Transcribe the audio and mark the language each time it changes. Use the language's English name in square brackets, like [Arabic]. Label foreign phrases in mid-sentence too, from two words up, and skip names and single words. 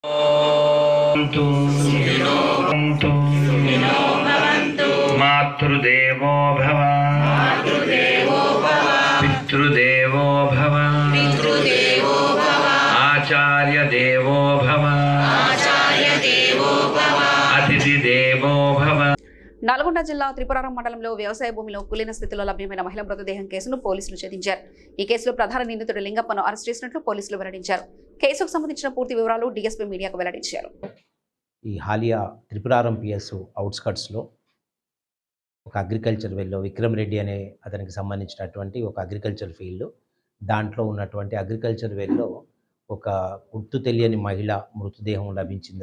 [Sanskrit] मातृदेवो भव पितृदेवो भव आचार्य देवो भव अतिथि देवो भव। [Telugu] నల్గొండ జిల్లా త్రిపురారం మండలంలో వ్యవసాయ భూమిలో కులిన స్థితిలో లభ్యమైన మహిళ మృతదేహం కేసును పోలీసులు ఛేదించారు. ఈ కేసులో ప్రధాన నిందితుడు లింగప్పను అరెస్ట్ చేసినట్లు పోలీసులు వెల్లడించారు. కేసుకు సంబంధించిన పూర్తి వివరాలు డీఎస్పీ మీడియాకు వెల్లడించారు. ఈ హాలియా త్రిపురారం [English] PS outskirts-lo [Telugu] ఒక [English] agriculture well-lo [Telugu] విక్రమ్ రెడ్డి అనే అతనికి సంబంధించినటువంటి ఒక [English] agriculture field, [Telugu] దాంట్లో ఉన్నటువంటి [English] agriculture well-lo [Telugu] ఒక గుర్తు తెలియని మహిళ మృతదేహం లభించింది.